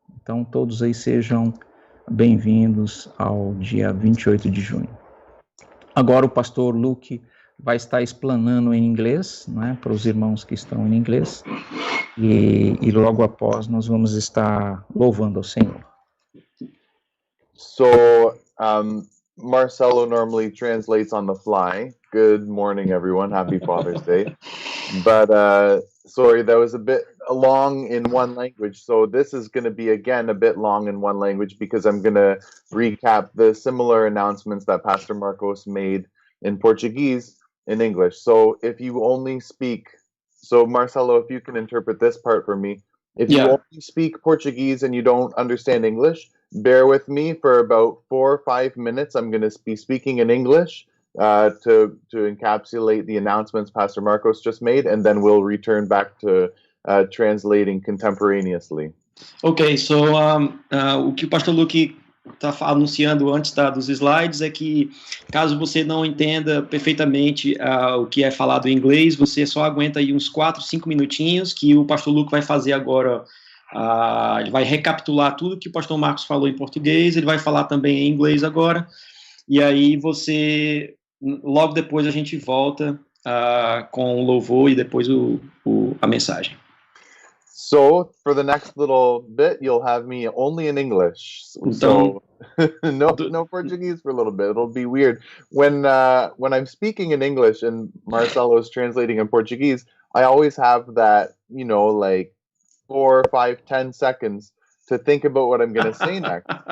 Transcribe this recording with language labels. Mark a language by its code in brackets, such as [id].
[pt] Então, todos aí sejam bem-vindos ao dia 28 de junho. Agora o pastor Luke vai estar explanando em inglês, né, para os irmãos que estão em inglês, e logo após nós vamos estar louvando ao Senhor. [en] So, Marcelo normally translates on the fly. Good morning, everyone. Happy Father's Day. But, sorry, that was a bit long in one language. So this is going to be, again, a bit long in one language, because I'm going to recap the similar announcements that Pastor Marcos made in Portuguese in English. So if you only speak, so Marcelo, if you can interpret this part for me, if you only speak Portuguese and you don't understand English, bear with me for about 4 or 5 minutes. I'm going to be speaking in English to encapsulate the announcements Pastor Marcos just made, and then we'll return back to translating contemporaneously. [pt] Ok, so o que o pastor Luke tá anunciando antes dos slides é que, caso você não entenda perfeitamente o que é falado em inglês, você só aguenta aí uns 4, 5 minutinhos, que o pastor Luke vai fazer agora. Ele vai recapitular tudo que o pastor Marcos falou em português, ele vai falar também em inglês agora, e aí logo depois a gente volta com o louvor e depois a mensagem. [en] So for the next little bit, you'll have me only in English. So no Portuguese for a little bit. It'll be weird. When I'm speaking in English and Marcelo is translating in Portuguese, I always have that, like 4, 5, 10 seconds to think about what I'm going to say next.